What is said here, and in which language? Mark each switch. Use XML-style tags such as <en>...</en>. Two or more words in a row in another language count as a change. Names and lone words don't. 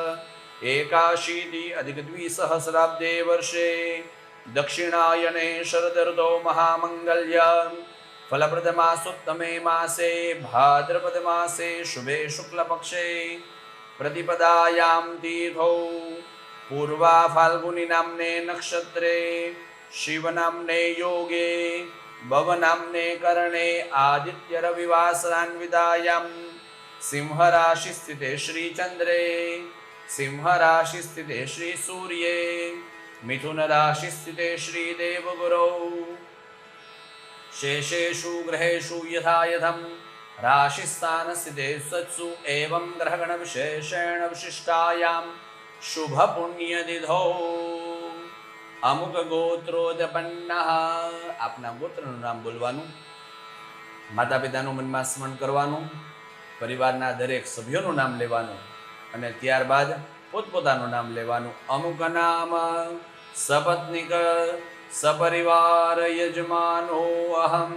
<sa>81+2 वर्षे दक्षिणायने शरद ऋतौ महामाङ्गल्य फलप्रदमासोत्तमे मासे भाद्रपद मासे शुभे शुक्ल पक्षे प्रतिपदायाम् तिथौ पूर्वा फाल्गुनी नाम्ने नक्षत्रे शिव नाम्ने योगे भवनाम्ने कर्णे आदित्य रविवासरान्वितायां सिंहराशिस्थिते श्रीचन्द्रे सिंहराशिस्थिते श्रीसूर्ये मिथुनराशिस्थिते श्रीदेवगुरौ शेषेषु ग्रहेषु यथा यथं राशिस्थानस्थिते सत्सु एवं ग्रहगणविशेषेण विशिष्टायां शुभपुण्यतिथौ</sa> <gu>અમુક ગોત્રોદપન્નઃ આપના ગોત્રનું નામ બોલવાનું, માતા પિતાનું મનમાં સ્મરણ કરવાનું, પરિવારના દરેક સભ્યોનું નામ લેવાનું અને ત્યારબાદ પોતપોતાનું નામ લેવાનું.</gu> <sa>अमुक नाम सपत्निक सपरिवार यजमानो अहम्.</sa>